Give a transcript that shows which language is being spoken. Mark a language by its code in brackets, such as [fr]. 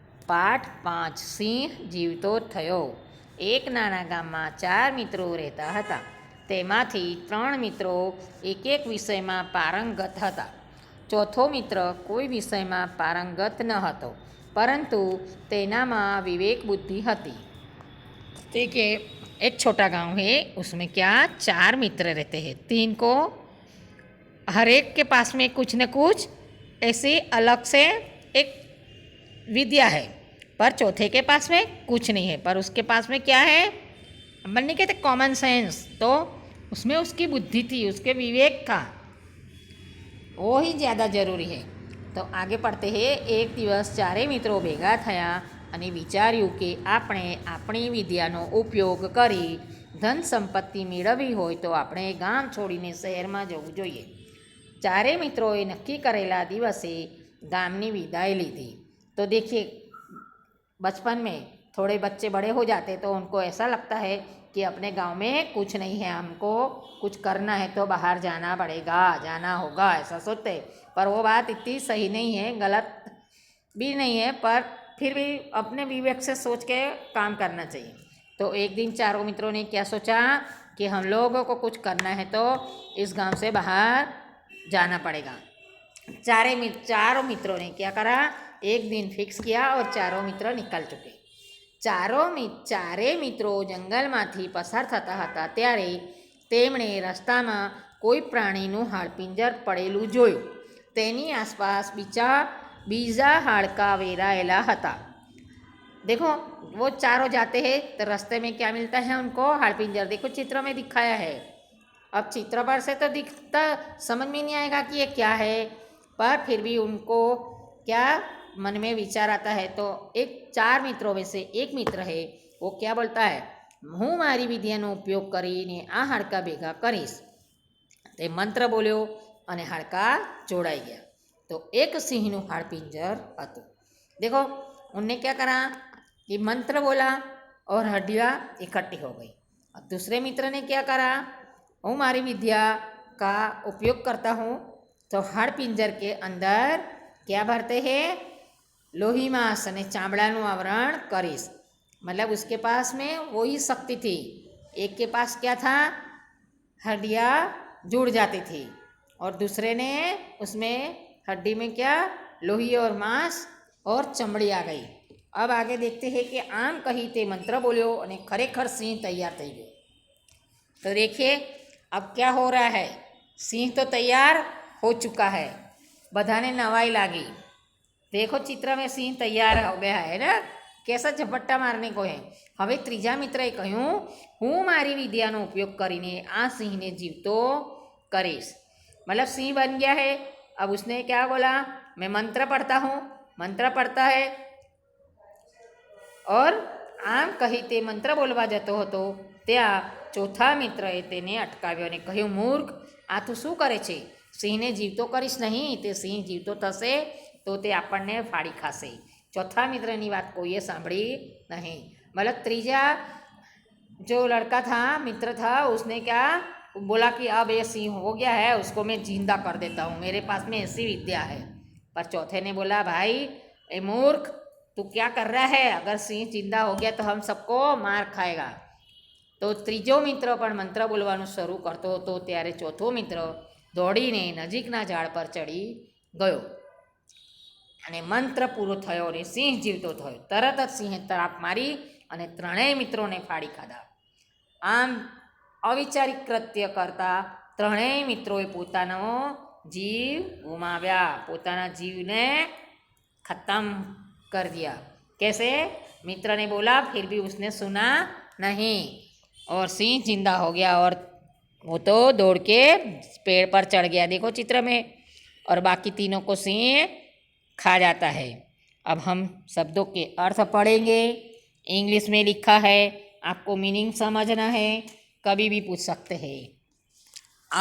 [gu] पाठ 5 સિંહ જીવતો થયો। એક નાના ગામમાં 4 મિત્રો રહેતા હતા। તેમાંથી 3 મિત્રો એક એક વિષયમાં પારંગત હતા। ચોથો મિત્ર કોઈ વિષયમાં પારંગત ન હતો, પરંતુ તેનામાં વિવેક बुद्धि હતી। [hi] देखिए, एक छोटा गांव है, उसमें क्या 4 मित्र रहते हैं। 3 को हर एक के पास में कुछ न कुछ ऐसी अलग से एक विद्या है, पर चौथे के पास में कुछ नहीं है। पर उसके पास में क्या है? अपन नहीं कहते कॉमन सेंस, तो उसमें उसकी बुद्धि थी, उसके विवेक था, वो ही ज़्यादा जरूरी है। तो आगे पढ़ते हैं। [gu] एक दिवस 4 मित्रों भेगा थया અને વિચાર્યું કે આપણે આપણી વિદ્યાનો ઉપયોગ કરી ધન સંપત્તિ મેળવવી હોય તો આપણે ગામ છોડીને શહેરમાં જવું જોઈએ। 4 મિત્રોએ નક્કી કરેલા દિવસે ગામની વિદાય લીધી। [hi] तो देखिए, बचपन में थोड़े बच्चे बड़े हो जाते तो उनको ऐसा लगता है कि अपने गांव में कुछ नहीं है, हमको कुछ करना है तो बाहर जाना पड़ेगा, जाना होगा, ऐसा सोचते। पर वो बात इतनी सही नहीं है, गलत भी नहीं है, पर फिर भी अपने विवेक से सोच के काम करना चाहिए। तो एक दिन 4 मित्रों ने क्या सोचा कि हम लोगों को कुछ करना है तो इस गांव से बाहर जाना पड़ेगा। चारों मित्रों ने क्या करा, एक दिन फिक्स किया और 4 मित्र निकल चुके। [gu] चारे મિત્રો જંગલમાંથી પસાર થતા હતા ત્યારે તેમણે રસ્તામાં કોઈ પ્રાણીનું હાડપિંજર પડેલું જોયું। તેની આસપાસ બીજા હાડકા વેરાયેલા હતા। [hi] देखो, वो चारों जाते हैं तो रास्ते में क्या मिलता है उनको? हाड़पिंजर। देखो, चित्र में दिखाया है। अब चित्र पर से तो दिखता समझ में नहीं आएगा कि ये क्या है, पर फिर भी उनको क्या मन में विचार आता है। तो एक 4 मित्रों में से एक मित्र है, वो क्या बोलता है, [gu] હું મારી વિદ્યાનો ઉપયોગ કરીને આ હાડકા ભેગા કરીશ। તે મંત્ર બોલ્યો અને હાડકા જોડાઈ ગયા। तो एक સિંહનું હાડપિંજર હતું। [hi] देखो, उनने क्या करा कि मंत्र बोला और हड्डियाँ इकट्ठी हो गई। और दूसरे मित्र ने क्या करा, [gu] હું મારી [hi] विद्या का उपयोग करता हूँ तो हाड़पिंजर के अंदर क्या भरते हैं? [gu] लोही मांस અને ચામડાનું આવરણ કરીશ। [hi] मतलब उसके पास में वही शक्ति थी। एक के पास क्या था? हड्डियाँ जुड़ जाती थी, और दूसरे ने उसमें हड्डी में क्या? लोही और मांस और चमड़ी आ गई। अब आगे देखते हैं कि [gu] आम कही ते मंत्र बोल्यो અને खरेखर सिंह तैयार થઈ ગયો। [hi] तो देखिए, अब क्या हो रहा है, सिंह तो तैयार हो चुका है, [gu] बधाने नवाई लागी। [hi] देखो, चित्र में सिंह तैयार हो गया है ना, कैसा झपट्टा मारने को है। [gu] હવે ત્રીજા મિત્રએ કહ્યું, હું મારી વિદ્યાનો ઉપયોગ કરીને આ સિંહને જીવતો કરીશ। [hi] मतलब सिंह बन गया है। अब उसने क्या बोला, मैं मंत्र पढ़ता हूँ। मंत्र पढ़ता है और [gu] આમ કહી તે મંત્ર બોલવા જતો હતો ત્યાં ચોથા મિત્રએ તેને અટકાવ્યો અને કહ્યું, મૂર્ખ, આ તું શું કરે છે? સિંહને જીવતો કરીશ નહીં, તે સિંહ જીવતો થશે तो તે આપણને ફાડી ખાશે। चौथा मित्रनी बात कोई सांभળી नहीं। [hi] मतलब तीजा जो लड़का था, मित्र था, उसने क्या बोला कि अब ये सिंह हो गया है, उसको मैं जिंदा कर देता हूँ, मेरे पास में ऐसी विद्या है। पर चौथे ने बोला, भाई ए मूर्ख, तू क्या कर रहा है? अगर सिंह जिंदा हो गया तो हम सबको मार खाएगा। [gu] तो ત્રીજો મિત્ર પણ મંત્ર બોલવાનું શરૂ કરતો હતો ત્યારે ચોથો મિત્ર દોડીને નજીકના ઝાડ પર ચડી ગયો અને મંત્ર પૂરો થયો અને સિંહ જીવતો થયો। તરત જ સિંહે તરાપ મારી અને 3 મિત્રોને ફાડી ખાધા। આમ અવિચારિક કૃત્ય કરતા 3 મિત્રોએ પોતાનો જીવ ગુમાવ્યા, પોતાના जीवને [hi] खत्म कर दिया। कैसे? मित्र ने बोला, फिर भी उसने सुना नहीं और सिंह जिंदा हो गया और वो तो दौड़ के पेड़ पर चढ़ गया, देखो चित्र में, और बाकी तीनों को सिंह खा जाता है। अब हम शब्दों के अर्थ पढ़ेंगे। इंग्लिश में लिखा है, आपको मीनिंग समझना है, कभी भी पूछ सकते हैं।